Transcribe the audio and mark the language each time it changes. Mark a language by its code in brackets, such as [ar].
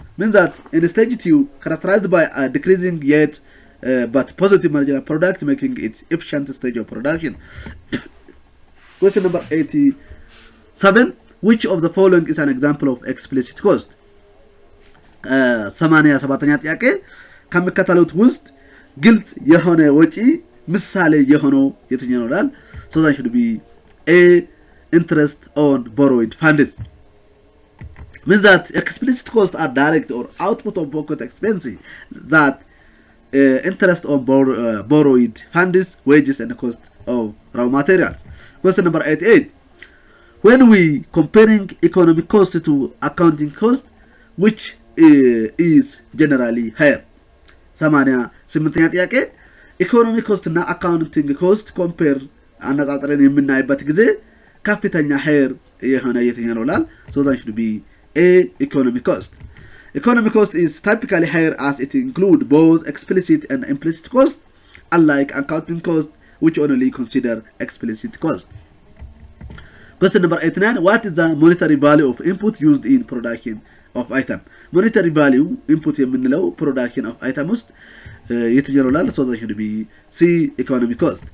[en] Means that in stage 2 characterized by a decreasing yet but positive marginal product, making it efficient stage of production. Question number 87. Which of the following is an example of explicit cost? [am] 87ኛ ጥያቄ ከሚከተሉት ውስጥ ግልጽ የሆነ ወጪ ምሳሌ የሆነው የትኛው ነው ይላል? [en] So that should be A, interest on borrowed funds. Means that explicit costs are direct or output of pocket expenses that interest on borrowed funds, wages, and the cost of raw materials. Question number 88. When we comparing economic cost to accounting cost, which is generally higher? [am] 88ኛ ጥያቄ ኢኮኖሚ ኮስት እና አካውንቲንግ ኮስት ኮምፔር አነጻጽረን የምናይበት ጊዜ ከፍተኛ ሃየር የሆነ የትኛው ነው ላል [en] so that should be a economic cost. Economic cost is typically higher as it include both explicit and implicit cost, unlike accounting cost which only consider explicit cost. Question number 89. What is the monetary value of input used in production of item? Monetary value input [am] የምንለው [en] production of item [am] ውስጥ የትኛው ላል [en] so that should be C economic cost.